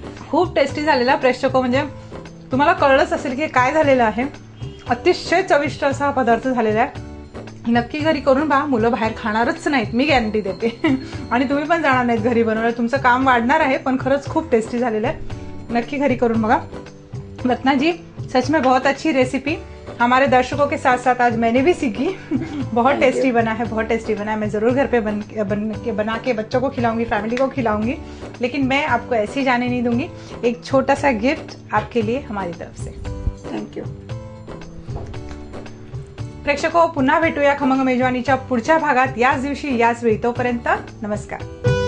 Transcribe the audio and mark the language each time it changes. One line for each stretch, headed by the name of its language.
Marathi: खूप टेस्टी झालेला प्रेक्षको. म्हणजे तुम्हाला कळलंच असेल की काय झालेलं आहे. अतिशय चविष्ट असा हा पदार्थ झालेला आहे. नक्की घरी करून पहा. मुलं बाहेर खाणारच नाहीत, मी गॅरंटी देते. आणि तुम्ही पण जाणार नाहीत घरी बनवलं. तुमचं काम वाढणार आहे. पण खरंच खूप टेस्टी झालेलं आहे. नक्की घरी करून बघा.
Hindi: रत्ना जी, सच में बहुत अच्छी रेसिपी. हमारे दर्शकों के साथ साथ आज मैंने भी सीखी. बहुत टेस्टी बना है, बहुत टेस्टी बना है. मैं ज़रूर घर पे बना के बच्चों को खिलाऊंगी, फैमिली को खिलाऊंगी. लेकिन मैं आपको ऐसे ही जाने नहीं दूंगी. एक छोटा सा गिफ्ट आपके लिए हमारी तरफ से.
English: Thank you.
Marathi: प्रेक्षको, पुन्हा भेटूया खमंग मेजवानीच्या पुढच्या भागात याच दिवशी याच वेळी. तोपर्यंत नमस्कार.